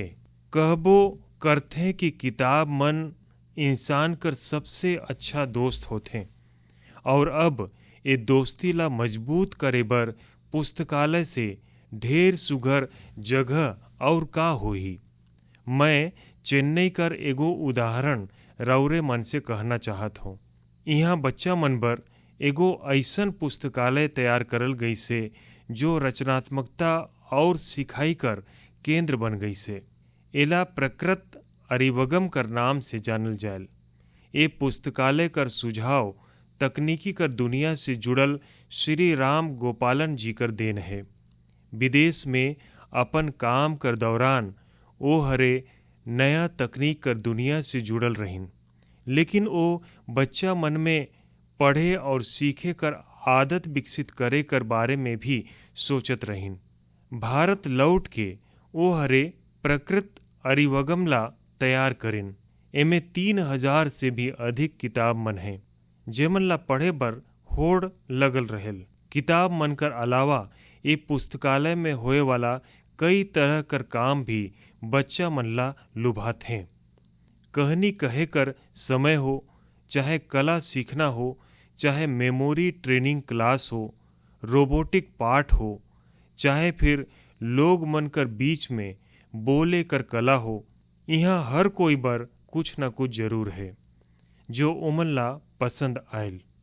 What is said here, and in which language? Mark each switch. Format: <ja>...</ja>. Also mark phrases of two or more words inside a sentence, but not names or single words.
<sgj>कहबो करथे कि किताब मन इंसान कर सबसे अच्छा दोस्त होथे और अब ये दोस्ती ला मजबूत करे बर पुस्तकालय से ढेर सुघर जगह और का होही। मैं चेन्नई कर एगो उदाहरण रौरे मन से कहना चाहत हूँ। यहाँ बच्चा मन बर एगो ऐसन पुस्तकालय तैयार करल गई से जो रचनात्मकता और सिखाई कर केंद्र बन गई से। एला प्रकृत अरिवगम कर नाम से जानल जायल। ए पुस्तकालय कर सुझाव तकनीकी कर दुनिया से जुड़ल श्री राम गोपालन जी कर देन है। विदेश में अपन काम कर दौरान ओ हरे नया तकनीक कर दुनिया से जुड़ल रहिन, लेकिन ओ बच्चा मन में पढ़े और सीखे कर आदत विकसित करे कर बारे में भी सोचत रहीन। भारत लौट के ओ हरे प्रकृत अरिवगमला तैयार करिन। एमे 3000 से भी अधिक किताब मन हैं जेमन ला पढ़े बर होड़ लगल रहेल। किताब मन कर अलावा ये पुस्तकालय में होए वाला कई तरह कर काम भी बच्चा मन ला लुभात हैं। कहानी कहे कर समय हो, चाहे कला सीखना हो, चाहे</sgj> <en>memory training class</en> <sgj>हो, रोबोटिक पाठ हो, चाहे फिर लोग मन कर बीच में बोले कर कला हो, यहाँ हर कोई बर कुछ न कुछ जरूर है जो उमन ला पसंद आयल।</sgj>